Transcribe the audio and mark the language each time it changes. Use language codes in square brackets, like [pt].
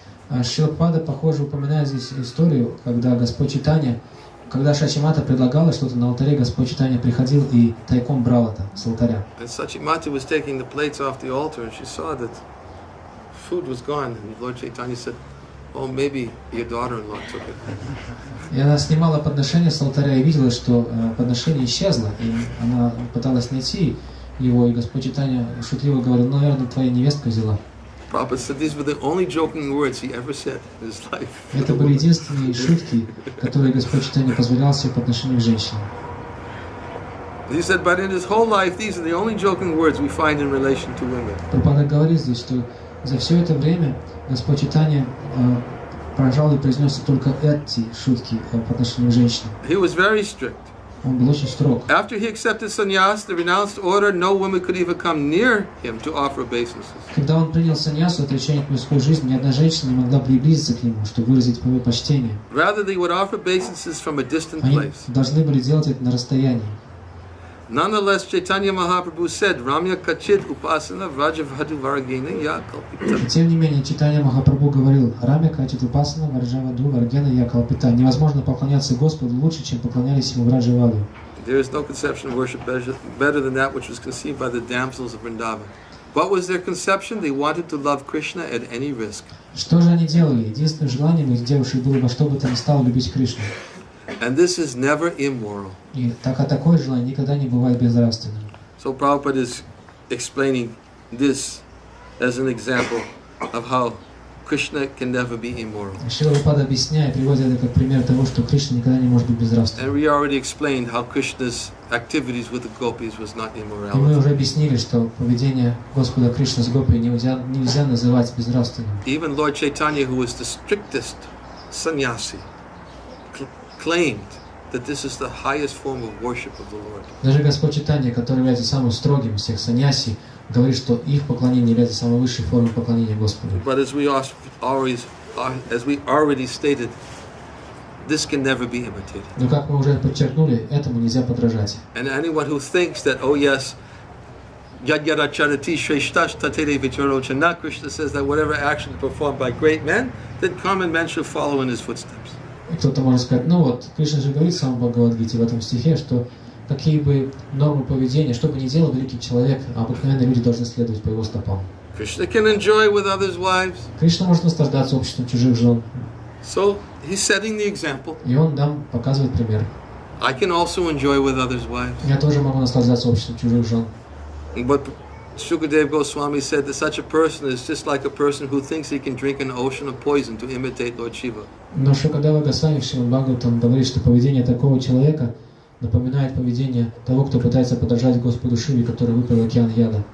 [ru] Шрила Прабхупада, похоже, упоминает здесь историю, когда Господь Чайтанья, когда Шачимата предлагала что-то на алтаре, Господь Чайтанья приходил и тайком брал это с алтаря. [en] And Sachimata was taking the plates off the altar, and she saw that food was gone, and Lord Chaitanya said, "Oh, maybe your daughter-in-law took it." [ru] И она снимала подношение с алтаря и видела, что подношение исчезло, и она пыталась найти его, и Господь Чайтанья шутливо говорил: наверное, твоя невестка взяла. [en] Prabhupada said these were the only joking words he ever said in his life. [ru] Это были единственные шутки, которые Господь Чайтанья позволял себе по отношению к женщинам. [en] He said, but in his whole life, these are the only joking words we find in relation to women. [ru] Прабхупада говорит здесь, что за все это время Господь Чайтанья пожалуй, произнес только эти шутки по отношению к женщинам. [en] He was very strict. [ru] Он был очень строг. [en] After he accepted sannyas, the renounced order, no woman could even come near him to offer obeisances. [ru] Когда он принял саньясу, отречение от мирской жизни, ни одна женщина не могла приблизиться к нему, чтобы выразить свое почтение. [en] Rather, they would offer obeisances from a distant [ru] Они [en] place. [ru] должны были делать это на расстоянии. [en] Nonetheless, Chaitanya Mahaprabhu said, [sa] Ramya Kachid Upasana Vrajavadu Varagena Ya Kalpita. [ru] Тем не менее, Чайтанья Махапрабху говорил: [sa] Рамя Качит Упасана Враджаваду Варгена Я Калпита. [ru] Невозможно поклоняться Господу лучше, чем поклонялись ему Враджаваду. [en] There is no conception of worship better than that which was conceived by the damsels of Vrindavan. What was their conception? They wanted to love Krishna at any risk. [ru] Что же они делали? Единственным желанием их девушек было во что бы то ни стало любить Кришну. [en] And this is never immoral. [ru] И такое желание никогда не бывает безнравственным. [en] So Prabhupada is explaining this as an example of how Krishna can never be immoral. [ru] Шрила Прабхупада объясняет, приводит это как пример того, что Кришна никогда не может быть [en] And [ru] безнравственным. [en] we already explained how Krishna's activities with the gopis was not [ru] И мы [en] immorality. [ru] уже объяснили, что поведение Господа Кришны с гопи нельзя называть безнравственным. [en] Even Lord Chaitanya, who was the strictest sannyasi, claimed that this is the highest form of worship of the Lord. [ru] Даже Господь Чайтанья, который является самым строгим из всех саньяси, говорит, что их поклонение является самой высшей формой поклонения Господу. [en] But as we already stated, this can never be imitated. [ru] Но как мы уже подчеркнули, этому нельзя подражать. [en] And anyone who thinks that, oh yes, [sa] yad yada charati shreshtash tatere vicharo chana, [en] Krishna says that whatever action performed by great men, then common men should follow in his footsteps. [ru] И кто-то может сказать, ну вот, Кришна же говорит в самом Бхагавад-Гите в этом стихе, что какие бы нормы поведения, что бы ни делал великий человек, обыкновенные люди должны следовать по его стопам. [en] Krishna can enjoy with others' wives. [ru] Кришна может наслаждаться обществом чужих жен. [en] So he's setting the example. [ru] И он нам показывает пример. [en] I can also enjoy with others' wives. [ru] Я тоже могу наслаждаться обществом чужих жен. [en] But Shukadeva Goswami said that such a person is just like a person who thinks he can drink an ocean of poison to imitate Lord Shiva. [ru] Но Шукадева Госвами в Шримад Бхагаватам говорит, что поведение такого человека напоминает поведение того, кто пытается подражать Господу Шиве, который выпил океан яда.